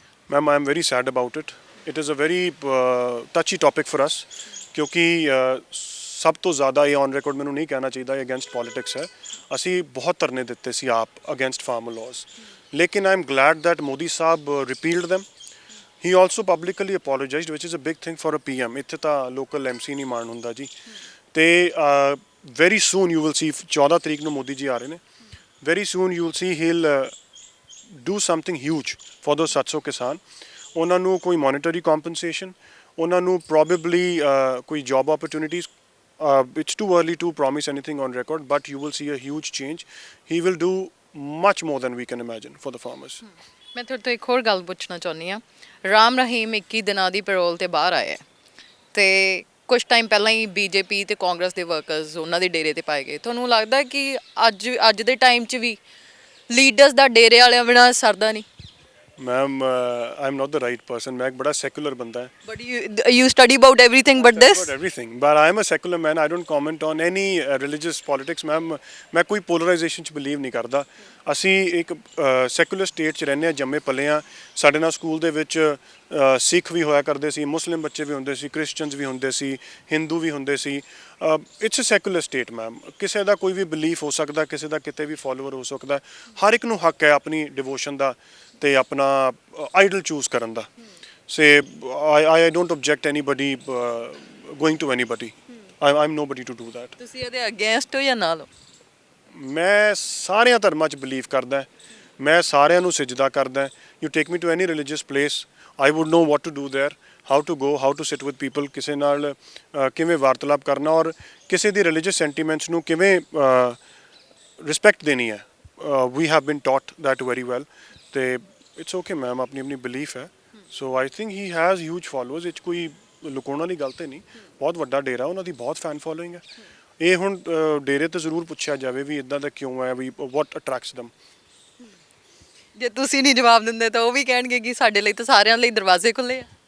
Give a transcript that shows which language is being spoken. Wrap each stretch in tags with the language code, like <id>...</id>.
<en>Ma'am I am very sad about it. It is a very touchy topic for us,</en> <pa>ਕਿਉਂਕਿ ਸਭ ਤੋਂ ਜ਼ਿਆਦਾ ਇਹ ਔਨ ਰਿਕਾਰਡ ਮੈਨੂੰ ਨਹੀਂ ਕਹਿਣਾ ਚਾਹੀਦਾ, ਇਹ ਅਗੇਂਸਟ ਪੋਲੀਟਿਕਸ ਹੈ। ਅਸੀਂ ਬਹੁਤ ਧਰਨੇ ਦਿੱਤੇ ਸੀ ਆਪ ਅਗੇਂਸਟ ਫਾਰਮਰ ਲਾਜ਼, ਲੇਕਿਨ</pa> <en>I am glad that</en> <pa>Modi Sahib</pa> <en>Repealed them. He also publicly apologized, which is a big thing for a PM.</en> <pa>ਇੱਥੇ ਤਾਂ ਲੋਕਲ ਐਮਸੀ ਨਹੀਂ ਮਾਣ ਹੁੰਦਾ ਜੀ।</pa> <en>ਤੇ very soon you will see,</en> <pa>14 ਤਰੀਕ ਨੂੰ ਮੋਦੀ ਜੀ ਆ ਰਹੇ ਨੇ,</pa> <en>Very soon you will see he'll do something huge for those 700 ਕਿਸਾਨ।</en> <pa>ਉਹਨਾਂ ਨੂੰ ਕੋਈ ਮੋਨੀਟਰੀ ਕੰਪਨਸੇਸ਼ਨ, ਉਹਨਾਂ ਨੂੰ ਪ੍ਰੋਬੇਬਲੀ ਕੋਈ job opportunities.</pa> <en>It's too early to promise anything on record, but you will see a huge change. He will do much more than we can imagine for the farmers.</en> <pa>ਮੈਂ ਤੁਹਾਡੇ ਤੋਂ ਇੱਕ ਹੋਰ ਗੱਲ ਪੁੱਛਣਾ ਚਾਹੁੰਦੀ ਹਾਂ। ਰਾਮ ਰਹੀਮ 21 ਦਿਨਾਂ ਦੀ ਪੈਰੋਲ ਤੇ ਬਾਹਰ ਆਇਆ ਤੇ ਕੁਝ ਟਾਈਮ ਪਹਿਲਾਂ ਹੀ ਬੀਜੇਪੀ ਤੇ ਕਾਂਗਰਸ ਦੇ ਵਰਕਰਸ ਉਹਨਾਂ ਦੇ ਡੇਰੇ ਤੇ ਪਾਏ ਗਏ। ਤੁਹਾਨੂੰ ਲੱਗਦਾ ਕਿ ਅੱਜ ਦੇ ਟਾਈਮ 'ਚ ਵੀ ਲੀਡਰਸ ਦਾ ਡੇਰੇ ਵਾਲਿਆਂ ਬਿਨਾਂ ਸਰਦਾ ਨਹੀਂ।</pa> <en>ma'am I am not the right person,</en> <pa>ਮੈਂ ਇੱਕ ਬੜਾ ਸੈਕੂਲਰ ਬੰਦਾ ਹੈ।</pa> <en>But you study about everything but this. About everything, but I am a secular man. I don't comment on any religious politics, ma'am.</en> <pa>ਮੈਂ ਕੋਈ polarisation 'ਚ believe ਨਹੀਂ ਕਰਦਾ। ਅਸੀਂ ਇੱਕ ਸੈਕੂਲਰ ਸਟੇਟ 'ਚ ਰਹਿੰਦੇ ਹਾਂ, ਜੰਮੇ ਪਲੇ ਹਾਂ। ਸਾਡੇ ਨਾਲ ਸਕੂਲ ਦੇ ਵਿੱਚ ਸਿੱਖ ਵੀ ਹੋਇਆ ਕਰਦੇ ਸੀ, ਮੁਸਲਿਮ ਬੱਚੇ ਵੀ ਹੁੰਦੇ ਸੀ, ਕ੍ਰਿਸਚਨਸ ਵੀ ਹੁੰਦੇ ਸੀ, ਹਿੰਦੂ ਵੀ ਹੁੰਦੇ ਸੀ।</pa> <en>It's a secular state ma'am.</en> <pa>ਕਿਸੇ ਦਾ ਕੋਈ ਵੀ ਬਿਲੀਫ ਹੋ ਸਕਦਾ, ਕਿਸੇ ਦਾ ਕਿਤੇ ਵੀ ਫੋਲੋਅਰ ਹੋ ਸਕਦਾ। ਹਰ ਇੱਕ ਨੂੰ ਹੱਕ ਹੈ ਆਪਣੀ ਡਿਵੋਸ਼ਨ ਦਾ ਤੇ ਆਪਣਾ ਆਈਡਲ ਚੂਜ਼ ਕਰਨ ਦਾ।</pa> <en>Say, I don't object anybody going to anybody. I'm nobody to do that.</en> <pa>ਤੁਸੀਂ ਇਹਦੇ ਅਗੇਂਸਟ ਹੋ ਜਾਂ ਨਾਲ ਹੋ? ਮੈਂ ਸਾਰਿਆਂ ਧਰਮਾਂ 'ਚ ਬਿਲੀਵ ਕਰਦਾ, ਮੈਂ ਸਾਰਿਆਂ ਨੂੰ ਸਜਦਾ ਕਰਦਾ।</pa> <en>You take me to any religious place, I would know what to do there, how to go, how to sit with people,</en> <pa>ਕਿਸੇ ਨਾਲ ਕਿਵੇਂ ਵਾਰਤਾਲਾਪ ਕਰਨਾ ਔਰ ਕਿਸੇ ਦੀ ਰਿਲੀਜੀਅਸ ਸੈਂਟੀਮੈਂਟਸ ਨੂੰ ਕਿਵੇਂ ਰਿਸਪੈਕਟ ਦੇਣੀ ਹੈ।</pa> <en>We have been taught that very well. ਤੇ it's okay ma'am,</en> <pa>ਆਪਣੀ ਆਪਣੀ ਬਿਲੀਫ ਹੈ।</pa> <en>So I think he has huge followers.</en> <pa>ਇਹ 'ਚ ਕੋਈ ਲੁਕਾਉਣ ਵਾਲੀ ਗੱਲ ਤਾਂ ਨਹੀਂ, ਬਹੁਤ ਵੱਡਾ ਡੇਰਾ, ਉਹਨਾਂ ਦੀ ਬਹੁਤ ਫੈਨ ਫੋਲੋਇੰਗ ਹੈ। ਇਹ ਹੁਣ ਡੇਰੇ ਤੇ ਜ਼ਰੂਰ ਪੁੱਛਿਆ ਜਾਵੇ ਵੀ ਇਦਾਂ ਦਾ ਕਿਉਂ ਹੈ,</pa> <en>ਵੀ what attracts them.</en> <pa>ਜੇ ਤੁਸੀਂ ਨਹੀਂ ਜਵਾਬ ਦਿੰਦੇ ਤਾਂ ਉਹ ਵੀ ਕਹਿਣਗੇ ਕਿ ਸਾਡੇ ਲਈ ਤਾਂ ਸਾਰਿਆਂ ਲਈ ਦਰਵਾਜ਼ੇ ਖੁੱਲੇ ਆ।</pa>